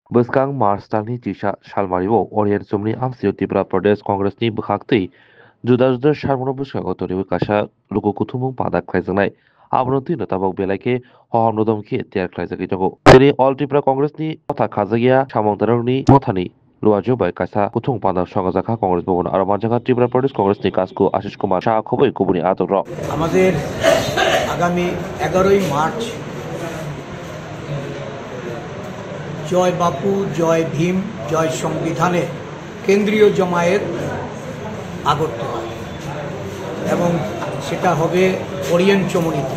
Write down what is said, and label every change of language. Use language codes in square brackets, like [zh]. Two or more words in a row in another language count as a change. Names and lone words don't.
[trp] Bwskang Mars talni tisa salmario Orient Sumni Amsio Tripura Pradesh Congressni bwkhakti juda-juda sarmono bwskango tonwi kaisa lukukuthumung padak khlaijaknai abono twino tabuk belai hohor nodom khe tiar khlaijagui tongo. Tini All Tripura Congressni kotha khajakya samongtarokni mothani luajo bai kaisa kuthung padak sokajak Congress Bhavan aro manjaka Tripura Pradesh Congressni Kasku Ashish Kumar Shah khoboi kubuni atok rok. [bn] আমাদের আগামী 11ই মার্চ জয় বাপু জয় ভীম জয় সংবিধানে কেন্দ্রীয় জমায়েত আগরতলা এবং সেটা হবে ওরিয়েন্ট চমনিতে।